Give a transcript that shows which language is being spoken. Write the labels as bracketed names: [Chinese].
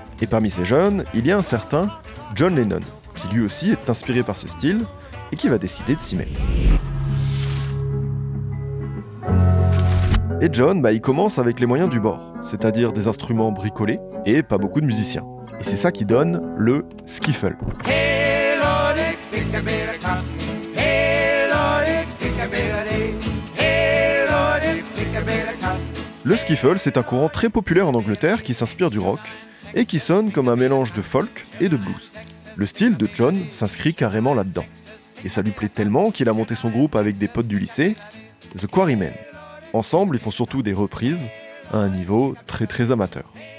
[French] Et parmi ces jeunes, il y a un certain John Lennon, qui lui aussi est inspiré par ce style et qui va décider de s'y mettre. Et John, il commence avec les moyens du bord, c'est-à-dire des instruments bricolés et pas beaucoup de musiciens. Et c'est ça qui donne le skiffle. [English] Hey Lordy, pick a bit of cotton. Hey Lordy, pick a bit of hay. Hey Lordy, pick a bit of cotton. [French] Le skiffle, c'est un courant très populaire en Angleterre qui s'inspire du rock et qui sonne comme un mélange de folk et de blues. Le style de John s'inscrit carrément là-dedans. Et ça lui plaît tellement qu'il a monté son groupe avec des potes du lycée, The Quarrymen. Ensemble, ils font surtout des reprises à un niveau très amateur.